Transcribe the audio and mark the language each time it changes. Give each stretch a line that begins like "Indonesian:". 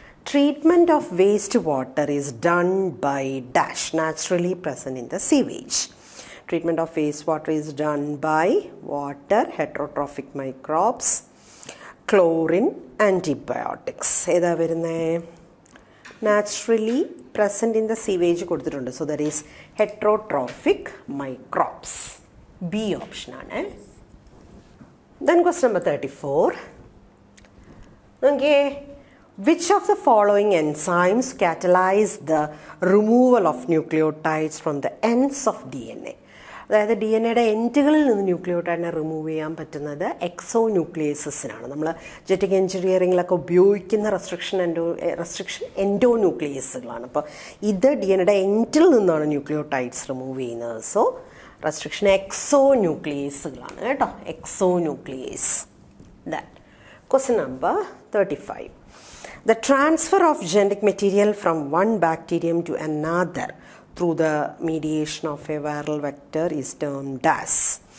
English: Treatment of wastewater is done by dash naturally present in the sewage. Treatment of wastewater is done by water, heterotrophic microbes, chlorine, antibiotics.
Malayalam: ഏതാ വരുന്നത്?
English: naturally present in the sewage
Malayalam: കൊടുത്തിട്ടുണ്ട്.
English: So there is heterotrophic microbes.
Malayalam: B ഓപ്ഷനാണ്. Then question number 34. നോക്കിയേ,
English: which of the following enzymes catalyze the removal of nucleotides from the ends of DNA?
Malayalam: അതായത് D N എയുടെ എൻഡുകളിൽ നിന്ന് ന്യൂക്ലിയോടൈഡിനെ remove ചെയ്യാൻ പറ്റുന്നത് എക്സോന്യൂക്ലിയേസസിനാണ്. നമ്മൾ ജെറ്റിക് എഞ്ചിനീയറിങ്ങിലൊക്കെ ഉപയോഗിക്കുന്ന റെസ്ട്രിക്ഷൻ എൻഡോന്യൂക്ലിയേസുകളാണ്. അപ്പോൾ ഇത് ഡി എൻ എയുടെ എൻഡിൽ നിന്നാണ് ന്യൂക്ലിയോടൈഡ്സ് റിമൂവ് ചെയ്യുന്നത്. സോ റെസ്ട്രിക്ഷൻ എക്സോന്യൂക്ലിയേസുകളാണ് കേട്ടോ, exonuclease. Question number 35.
English: The transfer of genetic material from one bacterium to another through the mediation of a viral vector is termed as.